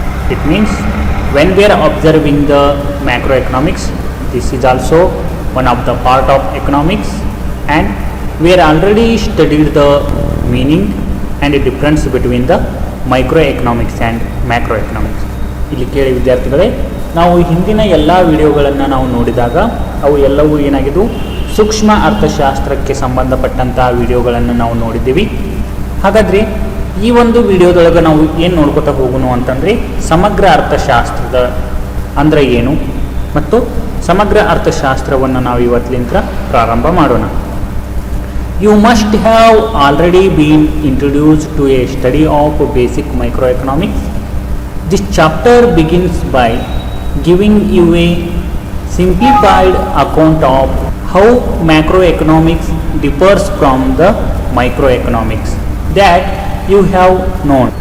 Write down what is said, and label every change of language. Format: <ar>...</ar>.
<en>It means when we are observing the macroeconomics, this is also one of the part of economics, and we are already studied the meaning and the difference between the microeconomics and macroeconomics.</en> <kn>ಇಲ್ಲಿ ಕೇಳಿ ವಿದ್ಯಾರ್ಥಿಗಳೇ, ನಾವು ಹಿಂದಿನ ಎಲ್ಲ ವಿಡಿಯೋಗಳನ್ನು ನಾವು ನೋಡಿದಾಗ ಅವು ಎಲ್ಲವೂ ಏನಾಗಿದ್ದು ಸೂಕ್ಷ್ಮ ಅರ್ಥಶಾಸ್ತ್ರಕ್ಕೆ ಸಂಬಂಧಪಟ್ಟಂತಹ ವಿಡಿಯೋಗಳನ್ನು ನಾವು ನೋಡಿದ್ದೀವಿ. ಹಾಗಾದರೆ ಈ ಒಂದು ವಿಡಿಯೋದೊಳಗೆ ನಾವು ಏನು ನೋಡ್ಕೊತಾ ಹೋಗೋಣ ಅಂತಂದರೆ ಸಮಗ್ರ ಅರ್ಥಶಾಸ್ತ್ರದ ಅಂದರೆ ಏನು ಮತ್ತು ಸಮಗ್ರ ಅರ್ಥಶಾಸ್ತ್ರವನ್ನು ನಾವು ಇವತ್ತಿನಿಂದ ಪ್ರಾರಂಭ ಮಾಡೋಣ.</kn> <en>You must have already been introduced to a study of basic microeconomics. This chapter begins by giving you a simplified account of how macroeconomics differs from the microeconomics that you have known.</en>